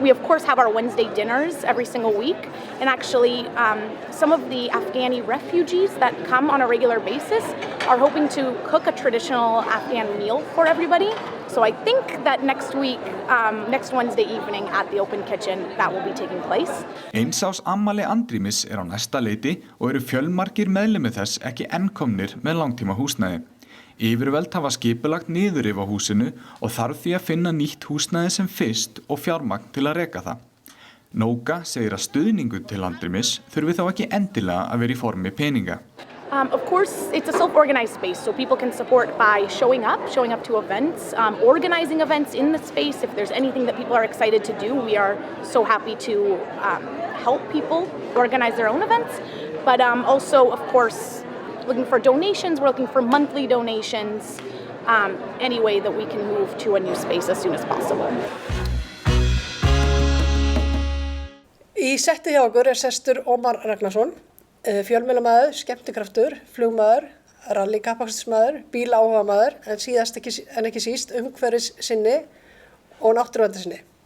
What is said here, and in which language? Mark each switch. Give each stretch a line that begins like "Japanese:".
English: We of course have our Wednesday dinners every single week, and actually some of the Afghani refugees that come on a regular basis are hoping to cook a traditional Afghan meal for everybody. So I think that next week, next Wednesday evening at the Open Kitchen, that will be taking place.
Icelandic: Eins árs afmæli andrýmis á næsta leiti og eru fjölmargir meðlimir þess ekki enn komnir með langtíma húsnæði. Yfirvöld hafa skipulagt niðurrif á húsinu og þarf því að finna nýtt húsnæði sem fyrst og fjármagn til að reka það. Nóka segir að stuðningur til andrýmis þurfi þá ekki endilega að vera í formi peninga.
English: Of course, it's a self-organized space, so people can support by showing up to events, organizing events in the space. If there's anything that people are excited to do, we are so happy to help people organize their own events. But also, of course, looking for donations, we're looking for monthly donations, any way that we can move to a new space as soon as possible.
Icelandic: Í setti hjá okkur sestur Ómar Ragnarsson, fjölmiðlamaður, skemmtikraftur, flugmaður, rallykappaksstursmaður, bílaáhugamaður, en síðast en ekki síst umhverfissinni og náttúruverndarsinni.